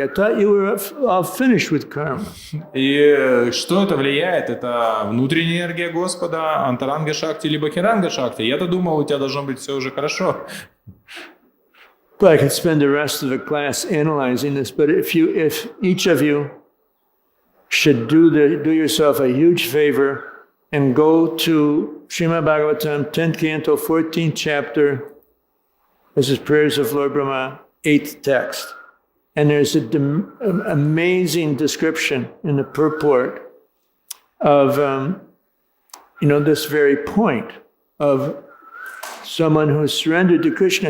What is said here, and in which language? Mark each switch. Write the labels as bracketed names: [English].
[English] I thought you were all finished with karma. [Russian] И что это влияет? Это внутренняя энергия Господа, Антаранга Шакти или Бахиранга Шакти? Я-то думал, у тебя должно быть все уже хорошо. [English] But I could spend the rest of the class analyzing this. But if each of you should do yourself a huge favor and go to Shrimad-bhagavatam, 10th canto, 14th chapter. This is Prayers of Lord Brahma, 8th text. And there's an amazing description in the purport of, this very point of someone who has surrendered to Krishna.